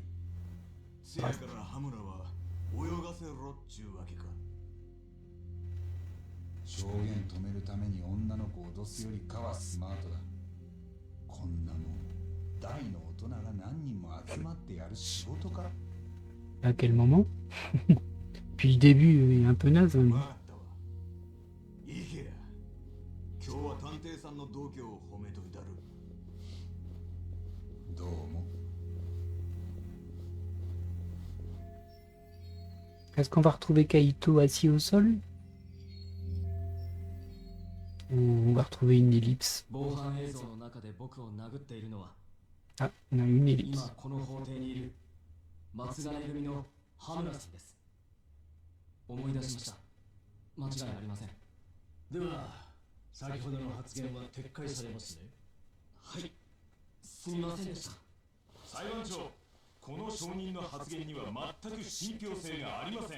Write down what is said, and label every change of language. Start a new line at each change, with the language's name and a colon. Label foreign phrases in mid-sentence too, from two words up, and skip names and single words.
Japanese: せやから羽村は泳がせろっちゅうわけか。証言止めるために女の子を脅すよりかはスマートだ。こんなもん大の大人が何人も集まってやる仕事か。
French: À quel moment? Puis le début est un peu naze. Hein.
Japanese: わかったわ。いいけや。今日は探偵さんの度胸を褒めといたる。どうも。
French: Est-ce qu'on va retrouver Kaito assis au sol? Ou on va retrouver une ellipse?
Japanese: 防犯映像の中で僕を殴っているのは
French: Ah, on a une
Japanese: 今
French: ellipse.
Japanese: この法廷にいる松金組の羽村さんです。思い出しました。間違いありません。では先ほどの発言は撤回されますね。はい、すみませんでした。裁判長、この証人の発言には全く信憑性がありません。